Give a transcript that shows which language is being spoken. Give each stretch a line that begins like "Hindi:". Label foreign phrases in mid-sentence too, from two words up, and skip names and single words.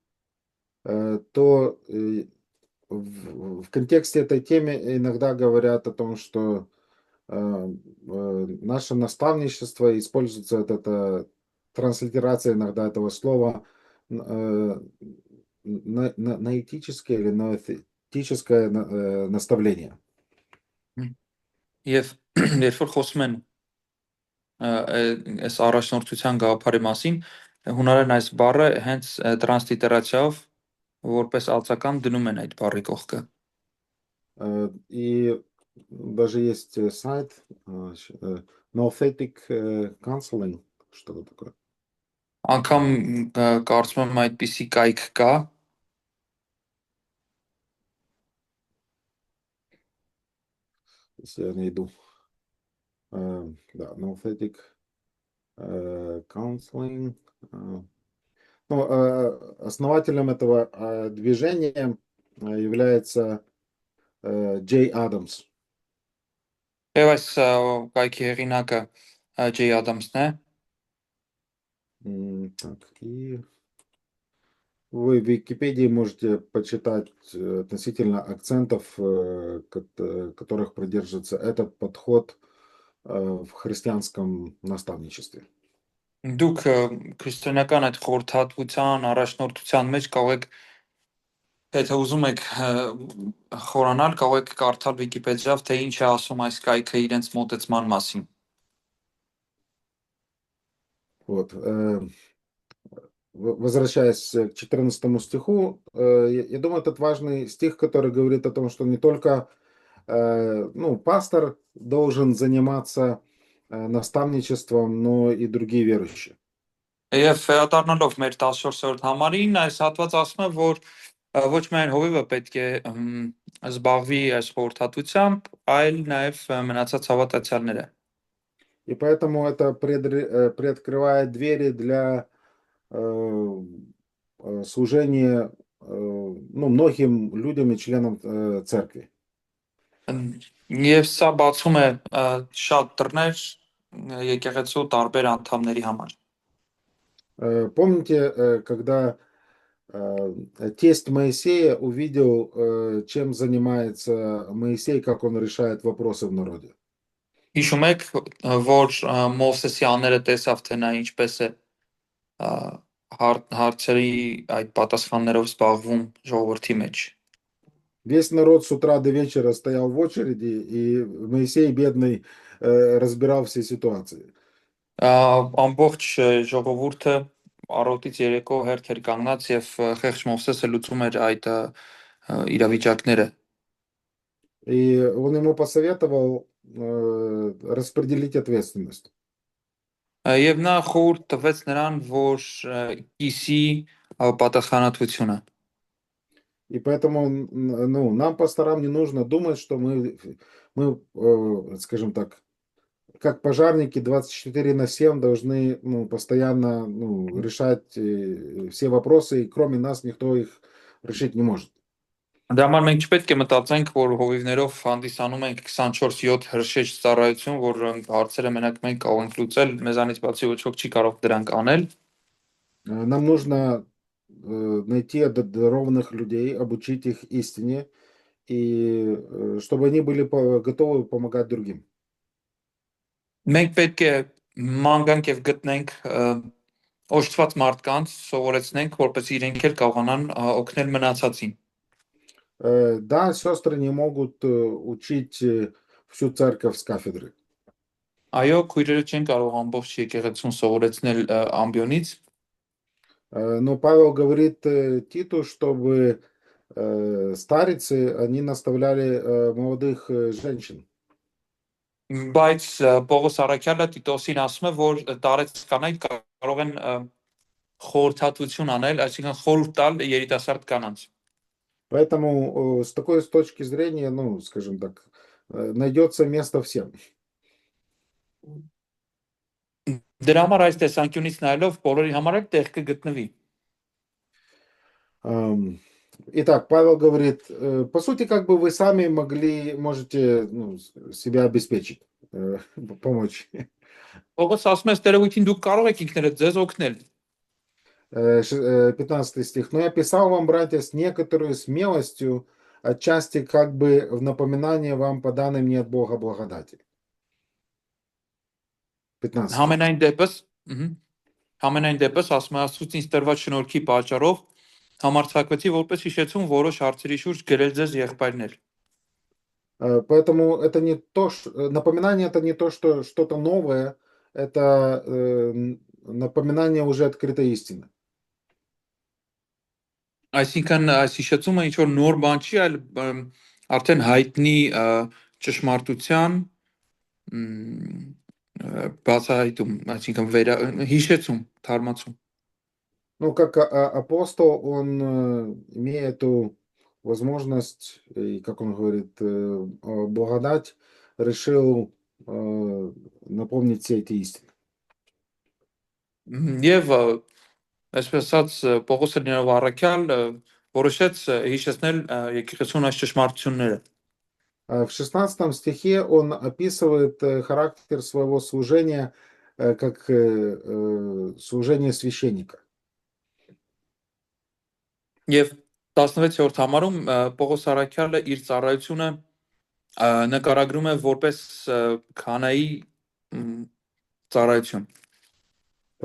Russian: то в контексте этой темы иногда говорят о том, что наше наставничество используется это транслитерация иногда этого слова на этическое или на этическое наставление.
Armenian: եւ երբ որ խոսում են այս առաջնորդության գաղափարի մասին, հունարեն այս բառը հենց տրանսլիտերացիայով որպես ալցական дնում են այդ բառի կողքը։
Russian: И даже есть сайт Noetic Counseling, что-то такое.
Armenian: Անկամ կարծում եմ այդպիսի կայք կա։
Russian: Если я найду. Да, Noetic Counseling. Ну, основателем этого движения является Джей Адамс.
Armenian: Եվ այս կայքի հեղինակը Ջեյ Ադամսն է։
Russian: Так, и вы в Википедии можете почитать относительно акцентов, которых придерживается этот подход в христианском наставничестве.
Armenian: Դուք քրիստոնեական այդ խորհրդատվության, առաջնորդության մեջ կարող եք, եթե ուզում եք խորանալ, կարող եք կարդալ Վիկիպեդիայով, թե ինչ է ասում այս կայքը իրենց մոտեցման մասին։
Russian: Вот. Возвращаясь к 14 стиху, я думаю, этот важный стих, который говорит о том, что не только ну, пастор должен заниматься наставничеством, но и другие верующие.
Armenian: Եվ վերադառնալով մեր 14-րդ համարին, այս հատվածը ասում է, որ ոչ միայն հովիվը պետք է զբաղվի այս խորհրդատվությամբ, այլ նաև մնացած հավատացյալները։
Russian: И поэтому это приоткрывает двери для служения ну, многим людям и членам церкви.
Armenian: Եվ սա բացում է շատ դռներ եկեղեցու տարբեր անդամների համար։
Russian: Помните, когда тесть Моисея увидел, чем занимается Моисей, как он решает вопросы в народе?
Armenian: Հիշում եք, որ Մովսեսի աները տեսավ, թե նա ինչպես է հարցերի այդ պատասխաններով զբաղվում ժողովրդի մեջ։
Russian: Весь народ с утра до вечера стоял в очереди, и Моисей, бедный, разбирал все ситуации.
Armenian: Ամբողջ ժողովուրդը առօրից երեկո հերթ էր կանգնած եւ խեղճ Մովսեսը լուծում էր այդ իրավիճակները։
Russian: И он ему посоветовал распределить ответственность.
Armenian: Եվ նա խորհուրդ տվեց նրան, որ կիսի պատասխանատվությունը։
Russian: И поэтому ну, нам, пасторам, не нужно думать, что мы, скажем так, как пожарники 24/7 должны ну, постоянно ну, решать все вопросы, и кроме нас никто их решить не может.
Armenian: Դրա համար մենք չպետք է մտածենք, որ հովիվներով հանդիսանում ենք 24/7 հրշեջ ծառայություն, որ հարցերը մենակ մենք կարող ենք լուծել, մեզանից բացի ոչ ոք չի կարող դրանք անել։
Russian: Нам нужно найти одарованных людей, обучить их истине, и чтобы они были готовы помогать другим.
Armenian: Մենք պետք է ման գանք եւ գտնենք օժտված մարդկանց, սովորեցնենք, որպեսզի իրենք էլ կարողանան օգնել մնացածին։
Russian: Да, сестры не могут учить всю церковь с кафедры.
Armenian: Այո, քույրերը չեն կարող ամբողջ եկեղեցուն սովորեցնել ամբիոնից,
Russian: Но Павел говорит Титу, чтобы старицы, они наставляли молодых женщин.
Armenian: բայց Պողոս Արաքյալը Տիտոսին ասում է, որ տարեց կանայք կարող են խորհրդատվություն անել, այսինքն խորհուրդ տալ երիտասարդ կանանց։
Russian: Поэтому с такой точки зрения, ну, скажем так, найдется место всем.
Armenian: Դրա համար այս տեսանկյունից նայելով բոլորի համար էլ տեղ կգտնվի։
Russian: Итак, Павел говорит, по сути, как бы вы сами можете ну, себя обеспечить, помочь.
Armenian: Պողոս ասում է, ստերոյթին դուք կարող եք ինքներդ ձեզ օգնել։
Russian: 15 стих. Но я писал вам, братья, с некоторой смелостью, отчасти как бы в напоминание вам по данной мне от Бога благодати. 15.
Armenian: Համենայն դեպս ասում է Աստծուց ինձ տրված շնորհքի պատճառով համարձակվեցի որպես հիշեցում որոշ հարցերի շուրջ գրել ձեզ եղբայրներ։
Russian: Поэтому это не то, напоминание это не то, что что-то новое, это напоминание уже открытой истины.
Armenian: Այսինքն այս հիշեցումը ինչ որ նոր բան չի, այլ արդեն հայտնի ճշմարտության բացահայտում, այսինքն հիշեցում, թարմացում։
Russian: Ну, как апостол, он, имея эту возможность, и, как он говорит, благодать, решил напомнить все эти истины.
Armenian: Եվ այսպես ասած Պողոս լինելով առաքյալ որոշեց հիշեցնել եկեղեցուն այս ճշմարտությունները։
Russian: В 16 стихе он описывает характер своего служения как служение священника.
Armenian: Եվ 16-րդ համարում Պողոս առաքյալը իր ծառայությունը նկարագրում է որպես քահանայի ծառայություն։